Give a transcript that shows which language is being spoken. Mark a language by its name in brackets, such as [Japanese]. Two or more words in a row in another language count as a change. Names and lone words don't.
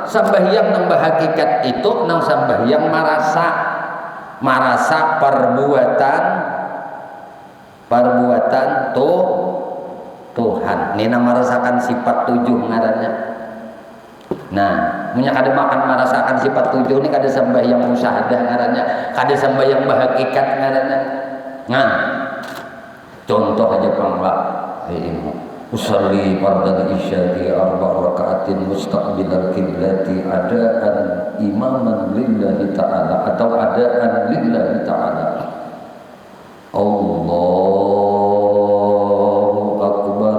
[Banjar] Sembahyang nang hakikat itu nang sembahyang marasa perbuatan Tuhan. Ini nang merasakan sifat 7 ngarannya. Nah, punya kada makan merasakan sifat 7 ini kada sembahyang musyahadah ngarannya, kada sembahyang bahagikat ngarannya. Nah, contoh aja pangla [Arabic] أصلي فرض العشاء 4 ركعات مستقبل القبلة أداء إماما لله تعالى atau أداء لله تعالى. الله أكبر.